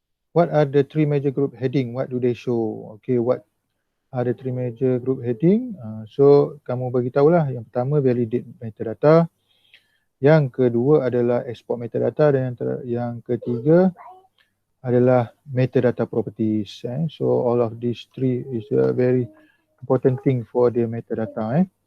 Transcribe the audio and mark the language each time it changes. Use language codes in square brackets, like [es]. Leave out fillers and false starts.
[en] What are the 3 major group heading? What do they show? Okay, what are the 3 major group heading? [ms] So kamu bagi tahulah. Yang pertama validate metadata. Yang kedua adalah export metadata, dan yang ketiga adalah metadata properties. [en] So all of these 3 is a very important thing for the metadata.